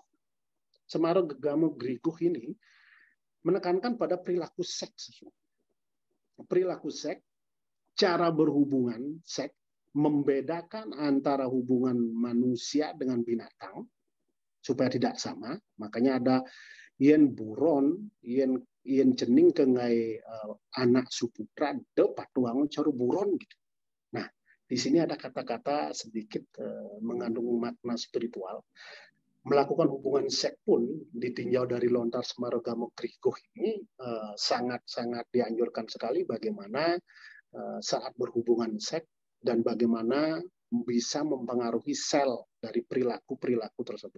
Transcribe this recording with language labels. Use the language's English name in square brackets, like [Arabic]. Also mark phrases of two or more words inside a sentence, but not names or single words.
[Indonesian] Semare Gamo Griguh ini menekankan pada perilaku seks. Perilaku seks, cara berhubungan seks, membedakan antara hubungan manusia dengan binatang supaya tidak sama. Makanya ada [Balinese] yen buron, yen cening ke ngai anak Suputra de patuangon caru buron gitu. [Indonesian] Nah, di sini ada kata-kata sedikit mengandung makna spiritual. Melakukan hubungan seks pun ditinjau dari lontar Semare Gamo Griguh ini sangat-sangat dianjurkan sekali bagaimana saat berhubungan seks dan bagaimana bisa mempengaruhi sel dari perilaku-perilaku tersebut.